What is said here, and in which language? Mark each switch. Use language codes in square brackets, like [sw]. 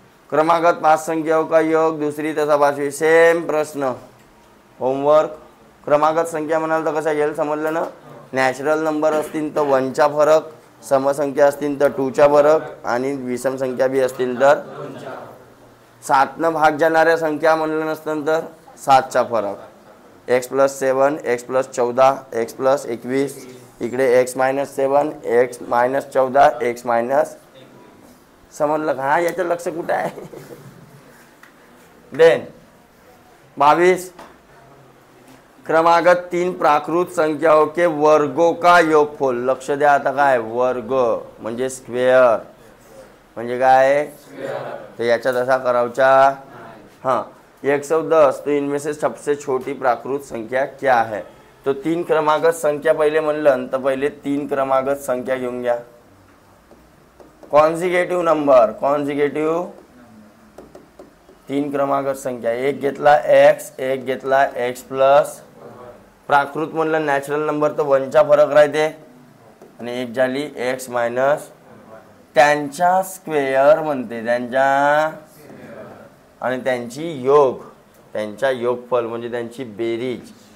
[hi] क्रमागत 5 संख्याओं का योग दूसरी तथा 5वी सेम प्रश्न होमवर्क. [mr] क्रमागत संख्या म्हणाल तर कशा घेईल समजलं ना. नॅचरल नंबर असतील तर 1चा फरक, समसंख्या असतील तर 2चा फरक आणि विषम संख्या बी असतील तर 7 न भाग जाणाऱ्या संख्या म्हणलं नसतं तर 7चा फरक. x + 7 x + 14 x + 21 इकडे x - 7 x - 14 x - समजलं का? याचं लक्ष कुठे आहे? [hi] देन 22 क्रमागत 3 प्राकृत संख्याओं के वर्गों का योगफल. [mr] लक्ष द्या आता. काय वर्ग म्हणजे स्क्वेअर म्हणजे काय? तर याच्यात असा करावचा. हाँ 110. [hi] तो इनमें से सबसे छोटी प्राकृत संख्या क्या है? [mr] तो 3 क्रमागत संख्या पहिले म्हणलं तर पहिले 3 क्रमागत संख्या घेऊन घ्या. Consecutive number. कॉन्सिक्युटिव्ह 3 क्रमागत संख्या. एक घेतला x, एक घेतला x + प्राकृत म्हणलं नॅचरल नंबर तर 1चा फरक राहते आणि एक झाली x मायनस त्यांचा स्क्वेअर म्हणते त्यांच्या आणि त्यांची योग त्यांच्या योगफल म्हणजे त्यांची बेरीज.